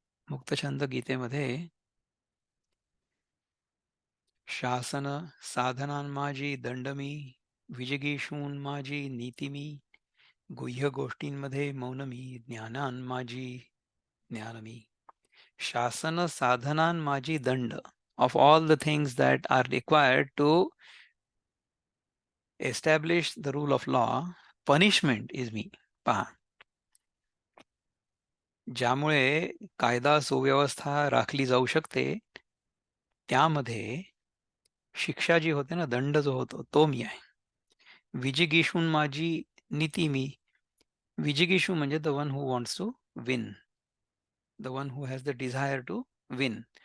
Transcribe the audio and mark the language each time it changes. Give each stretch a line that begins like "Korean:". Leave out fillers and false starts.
Marathi: मुक्तछंद गीतेमध्ये, शासन साधनान माझी दंड मी, विजिगीषून माझी नीती मी, गुह्य गोष्टींमध्ये मौन मी, ज्ञानान माझी ज्ञान मी. शासन साधनान माझी दंड,
English: of all the things that are required to establish the rule of law, punishment is me.
Marathi: पहा, ज्यामुळे कायदा सुव्यवस्था राखली जाऊ शकते, त्यामध्ये शिक्षा जी होते ना, दंड जो होतो तो मी आहे. विजिगीषून माझी नीती मी. विजिगीषू म्हणजे
English: The one who wants to win, the one who has the desire to win.